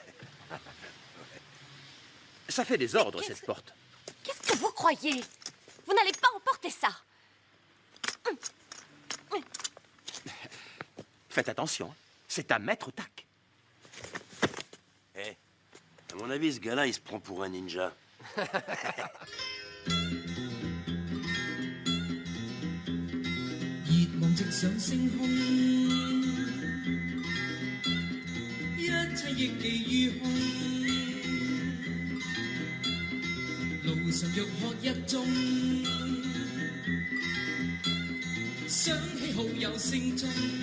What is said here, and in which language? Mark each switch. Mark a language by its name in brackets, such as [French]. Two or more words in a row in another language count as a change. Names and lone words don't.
[French] ça fait des ordres, Qu'est-ce- cette porte. Qu'est-ce que vous croyez? Vous n'allez pas emporter ça. Faites attention, hein. C'est un maître tac. Eh, à mon avis, ce gars-là, il se prend pour un ninja. [Cantonese] 熱望直上星空，一切亦寄於空。路上欲喝一盅，想起好友聲中。